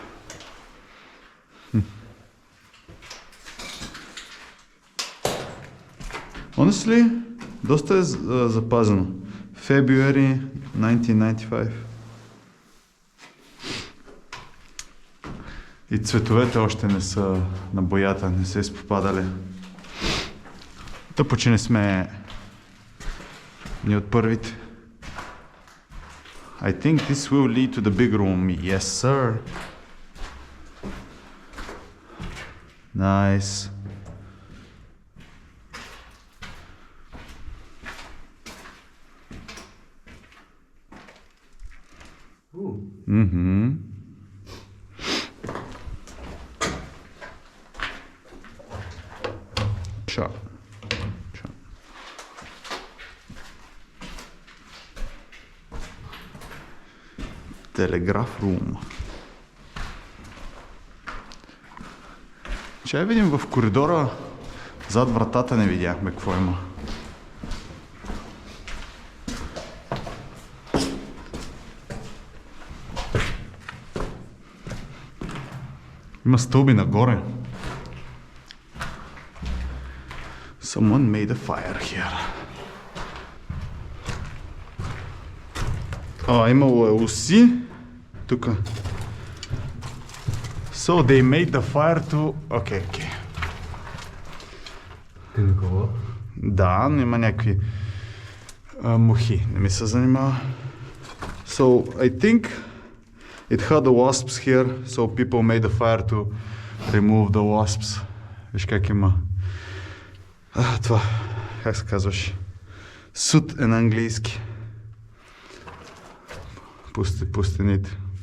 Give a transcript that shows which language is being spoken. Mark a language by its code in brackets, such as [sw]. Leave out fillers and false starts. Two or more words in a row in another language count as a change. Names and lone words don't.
[en] Honestly, [bg] доста е запазено. [en] February 1995. [bg] И цветовете още не са на боята, не се изпопадали. Тъпо, че не сме ни от първите. [en] I think this will lead to the big room. Yes, sir. Nice. Mm-hmm. Sure. Telegraph room. [bg] Ще видим в коридора. Зад вратата не видяхме какво има. Има стълби нагоре. [en] Someone made a fire here. [bg] Имало е уси. Тук. [en] So they made the fire to... Okay. [bg] Ти на кого? Да, но има някакви мухи. Не ми се занимава. [en] So I think it had the wasps here, so people made the fire to remove the wasps. [bg] Виж как има. Това, как се казваш? Суд е на английски. Пустените.